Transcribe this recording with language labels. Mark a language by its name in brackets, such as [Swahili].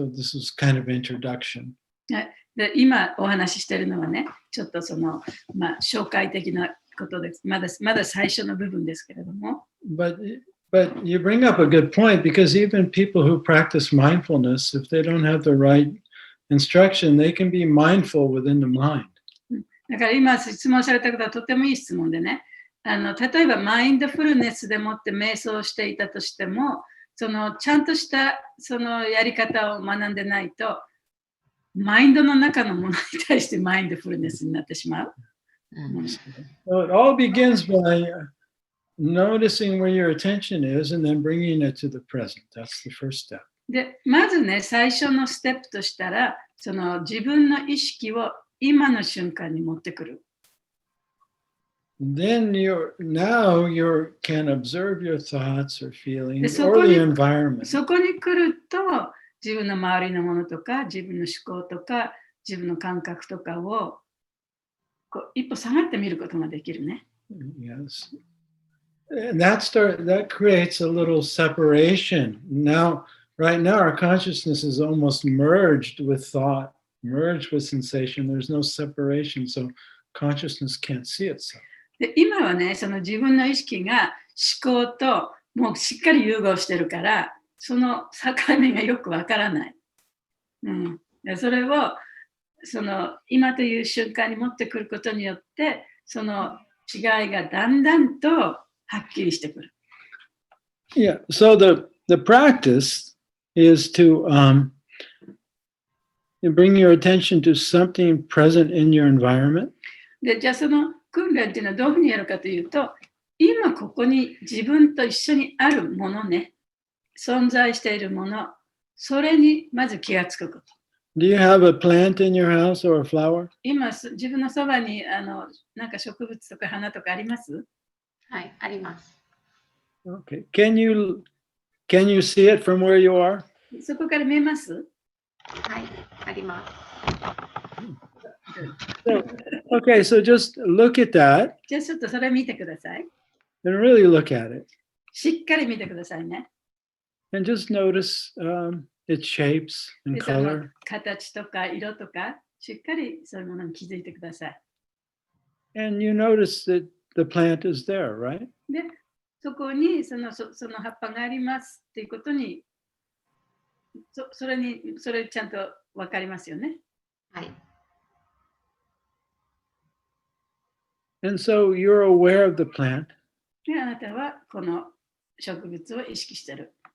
[English] So this is kind of introduction. [Japanese] で今お話ししているのはね、ちょっと紹介的なことです。まだ最初の部分ですけれども。 [English] But you bring up a good point, because even people who practice mindfulness, if they don't have the right instruction, they can be mindful within the mind. [Japanese] だから今質問されたことはとてもいい質問でね、例えばマインドフルネスでもって瞑想していたとしても、ちゃんとしたやり方を学んでないと、マインドの中のものに対してマインドフルネスになってしまう。 [English] So it all begins by noticing where your attention is and then bringing it to the present. That's the first step. [Japanese] で、まずね、最初のステップとしたら、自分の意識を今の瞬間に持ってくる。 [English] Then you can observe your thoughts or feelings or the environment. [Japanese] そこに来ると、自分の周りのものとか、自分の思考とか、自分の感覚とかを一歩下がってみることができるね。 [English] Yes. And that creates a little separation. Right now, our consciousness is almost merged with thought, merged with sensation. There's no separation, so consciousness can't see itself. [Japanese] で今はね、自分の意識が思考ともうしっかり融合してるから、その境目がよくわからない。でそれを今という瞬間に持ってくることによって、その違いがだんだんとはっきりしてくる。 [English] Yeah, so the practice is to bring your attention to something present in your environment. [Japanese] で、じゃあその訓練っていうのはどういうふうにやるかというと、今ここに自分と一緒にあるものね、存在しているもの、それにまず気がつくこと。 [English] Do you have a plant in your house or a flower? [Japanese] 今、自分のそばになんか植物とか花とかあります？はい、あります。 [English] Okay. Can you see it from where you are? [Japanese] そこから見えます？はい、あります。 [English] Okay, so just look at that. [Japanese] じゃあちょっとそれ見てください。 [English] And really look at it. [Japanese] しっかり見てくださいね。 [English] And just notice its shapes and [Japanese] でその [English] color. [Japanese] 形とか色とか、しっかりそういうものに気づいてください。 [English] And you notice that the plant is there, right? [Japanese] で、そこにその葉っぱがありますっていうことに、それちゃんと分かりますよね。はい。 [English] And so you're aware of the plant. [Japanese] で、あなたはこの植物を意識してる。